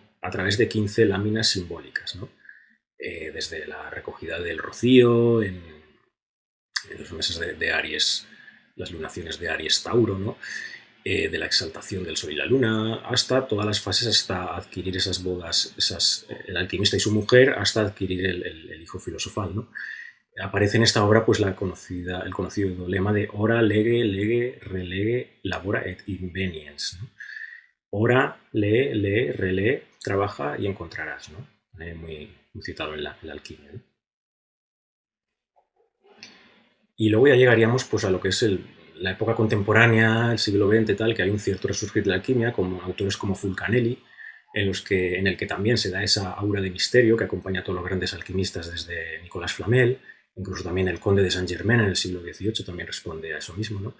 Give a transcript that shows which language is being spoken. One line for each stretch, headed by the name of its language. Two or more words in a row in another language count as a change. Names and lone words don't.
Spanish: A través de 15 láminas simbólicas, ¿no? Desde la recogida del rocío en los meses de Aries, las lunaciones de Aries Tauro, ¿no? De la exaltación del sol y la luna, hasta todas las fases, hasta adquirir esas bodas, el alquimista y su mujer, hasta adquirir el hijo filosofal, ¿no? Aparece en esta obra pues el conocido lema de
Latin: ora, lege, lege, relege, labora et inveniens,
Spanish: ¿no? Ora, lee, relee, trabaja y encontrarás, ¿no? Muy citado en la alquimia, ¿no? Y luego ya llegaríamos pues, a lo que es la época contemporánea, el siglo XX, tal, que hay un cierto resurgir de la alquimia, como autores como Fulcanelli, en el que también se da esa aura de misterio que acompaña a todos los grandes alquimistas desde Nicolas Flamel, incluso también el conde de Saint-Germain en el siglo XVIII también responde a eso mismo, ¿no?